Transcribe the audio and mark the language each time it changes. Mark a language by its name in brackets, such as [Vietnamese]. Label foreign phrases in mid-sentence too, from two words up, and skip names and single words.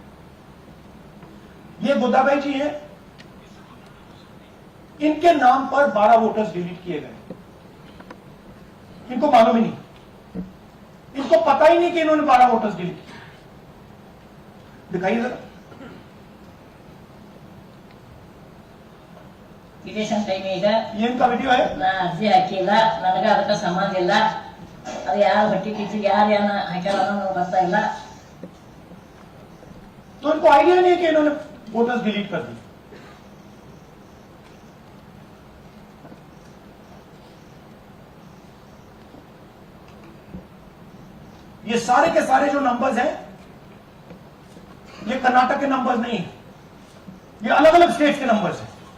[Hindi] ये गोदाबाई जी हैं, इनके नाम पर 12 [English] voters delete [Hindi] किए गए, इनको मालूम ही नहीं, इनको पता ही नहीं कि इन्होंने 12 [English] voters delete [Hindi] किए। दिखाइए जरा, ಇದೇಶನ್ ಟೈಮ್ ಈಗ ये इनका वीडियो है। [Kannada] ನಾ ಅರ್ಜಿ ಹಾಕಿಲ್ಲ, ನನಗೆ ಅದಕ್ಕೆ ಸಂಬಂಧ ಇಲ್ಲ, ಅದು ಯಾರು ಬಟ್ಟಿ ಕಿಚ್ಚಿ ಯಾರು ಏನ ಹಾಕ್ಯಾರ ಅನ್ನೋದು ಗೊತ್ತಾ ಇಲ್ಲ। [Hindi] तो इनको आइडिया नहीं है कि इन्होंने [English] voters delete [Hindi] कर दी। ये सारे के सारे जो नंबर्स हैं, ये कर्नाटक के नंबर्स नहीं है, ये अलग अलग स्टेट्स के नंबर्स हैं।